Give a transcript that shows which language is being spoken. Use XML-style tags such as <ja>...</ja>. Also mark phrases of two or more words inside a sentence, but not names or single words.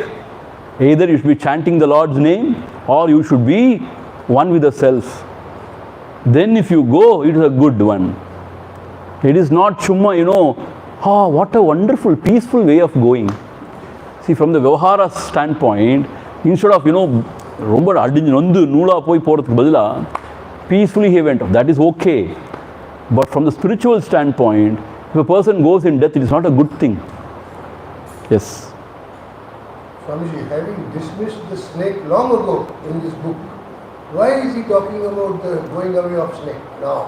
<en>Either you should be chanting the Lord's name or you should be one with the self. Then if you go, it is a good one. It is not chumma, what a wonderful, peaceful way of going. See, from the Vyavahara standpoint, instead of,</en> <ta>ரொம்ப அடிஞ்சு நொந்து நூலா போய் போறதுக்கு பதிலா,</ta> <en>peacefully he went off. That is okay. But from the spiritual standpoint, if a person goes in death, it is not a good thing. Yes. Swamiji, having dismissed the snake long ago in this book, why is he talking about the going away of snake now?</en>